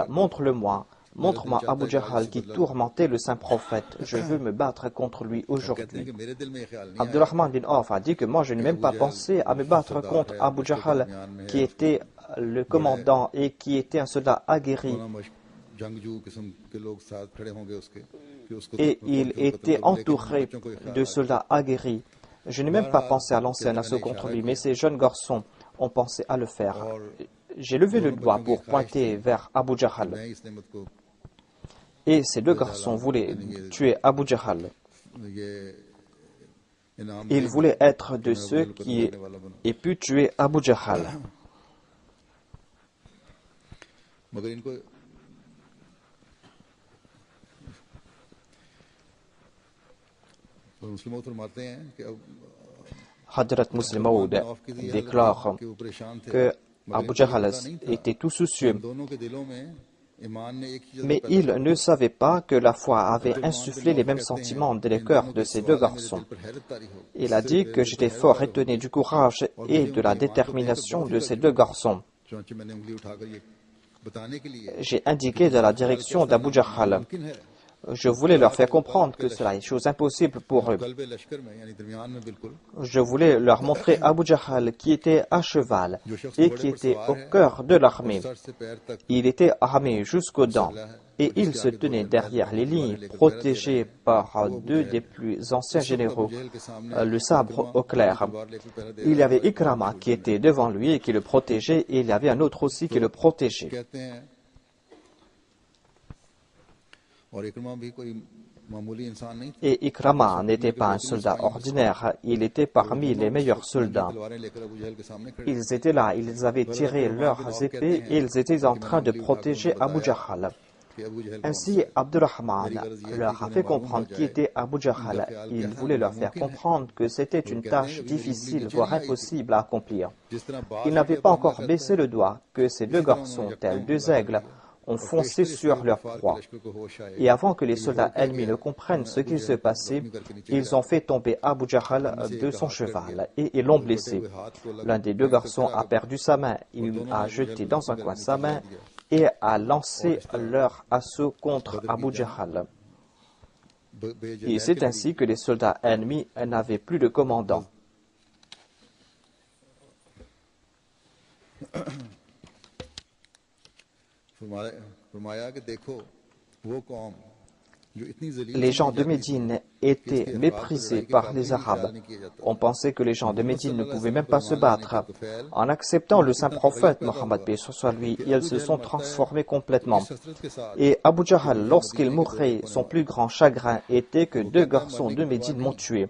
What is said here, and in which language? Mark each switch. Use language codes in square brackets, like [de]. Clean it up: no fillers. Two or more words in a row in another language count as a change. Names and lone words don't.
[fr] Montre-le-moi. Montre-moi Abu Jahl qui tourmentait le saint prophète. Je veux me battre contre lui aujourd'hui. » Abdurrahman bin Auf a dit que moi je n'ai même pas pensé à me battre contre Abu Jahl qui était le commandant et qui était un soldat aguerri. [ur] جنگجو قسم کے لوگ ساتھ کھڑے ہوں گے اس کے کہ اس کو [fr] et il était entouré de soldats aguerris. Je n'ai même pas pensé à lancer un assaut contre lui, mais ces jeunes garçons ont pensé à le faire. J'ai levé le doigt pour pointer vers Abu Jahl. [ur] میں اس نعمت کو [fr] Et ces deux garçons voulaient tuer Abu Jahl. [ur] یہ انعام [fr] Ils voulaient être de ceux qui aient pu tuer Abu Jahl. [ur] مگر ان کو مسلم فرماتے ہیں کہ اب [fr] Hadrat Muslim Maud déclare [ur] کہ وہ پریشان تھے [fr] que Abu Jahl était tout soucieux, [ur] دونوں کے دلوں میں ایمان نے ایک ہی [fr] mais il ne savait pas que la foi avait insufflé les mêmes sentiments dans les cœurs de ces deux garçons. [ur] پر حیرت طاری ہو [fr] Il a dit que j'étais fort étonné du courage et de la détermination de ces deux garçons. [ur] چنانچہ میں نے انگلی اٹھا کر یہ بتانے کے لیے [fr] J'ai indiqué dans la direction d'Abu Jahl. [ur] ممکن ہے [fr] Je voulais leur faire comprendre que cela est chose impossible pour eux. [ur] قلبِ لشکر میں یعنی درمیان میں بالکل [fr] Je voulais leur montrer Abu Jahl qui était à cheval et qui était au cœur de l'armée. [ur] سر سے پیر تک [fr] Il était armé jusqu'aux dents et il se tenait derrière les lignes, protégé par deux des plus anciens généraux, le sabre au clair. Il y avait Ikrama qui était devant lui et qui le protégeait, et il y avait un autre aussi qui le protégeait. [ur] کہتے ہیں اور عکرمہ بھی کوئی معمولی انسان نہیں تھا [fr] Et Ikrama n'était pas un soldat ordinaire, il était parmi les meilleurs soldats. [ur] تلواریں لے کر ابو جہل کے سامنے کھڑے [fr] Ils étaient là, ils avaient tiré leurs épées et ils étaient en train de protéger Abu Jahl. [ur] کہ ابو جہل [fr] Ainsi, Abdurrahman leur a fait comprendre qui était Abu Jahl. Il voulait leur faire comprendre que c'était une tâche difficile, voire impossible à accomplir. [ur] جس طرح بات [fr] Ils n'avaient pas encore baissé le doigt que ces deux garçons, tels deux aigles, ont foncé sur leur proie. [ur] لشکر کو ہوش آئے [fr] Et avant que les soldats ennemis ne comprennent ce qu'il se passait, ils ont fait tomber Abu Jahl de son cheval et ils l'ont blessé. L'un des deux garçons a perdu sa main. Il a jeté dans un coin sa main et a lancé leur assaut contre Abu Jahl. Et c'est ainsi que les soldats ennemis n'avaient plus de commandant. [ur] فرمایا کہ دیکھو وہ قوم جو اتنی ذلیل [fr] Les gens de Médine étaient méprisés par les Arabes. On pensait que les gens de Médine ne pouvaient même pas se battre. En acceptant le saint prophète Mohammed paix soit lui, ils se sont transformés complètement. Et Abu Jahl, lorsqu'il mourait, son plus grand chagrin était que deux garçons de Médine m'ont tué.